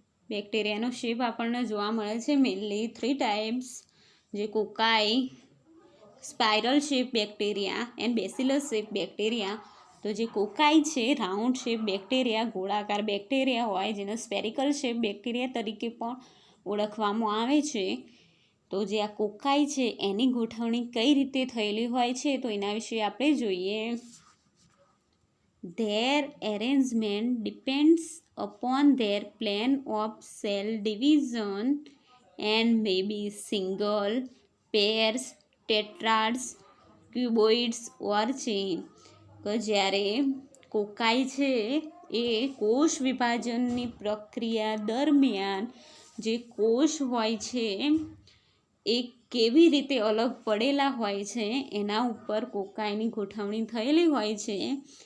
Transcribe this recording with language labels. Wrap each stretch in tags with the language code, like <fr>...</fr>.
<gu>બેક્ટેરિયાનો shape આપણને જોવા મળે છે મેઇનલી 3 ટાઈપ્સ, જે કોકાઈ, spiral shape bacteria and bacillus shape bacteria. તો જે કોકાઈ છે રાઉન્ડ શેપ બેક્ટેરિયા, ગોળાકાર બેક્ટેરિયા હોય જેને સ્પેરિકલ શેપ બેક્ટેરિયા તરીકે પણ ઓળખવામાં આવે છે. તો જે આ કોકાઈ છે એની ગોઠવણી કઈ રીતે થયેલી હોય છે તો એના વિશે આપણે જોઈએ.</gu> <en>Their arrangement depends upon their plan of cell division and may be single, pairs, tetrads, cuboids or chain.</en> <gu>કે જ્યારે કોકાઈ છે એ કોષ વિભાજનની પ્રક્રિયા દરમિયાન જે કોષ હોય છે એ કેવી રીતે અલગ પડેલા હોય છે એના ઉપર કોકાઈની ગોઠવણી થયેલી હોય છે.</gu>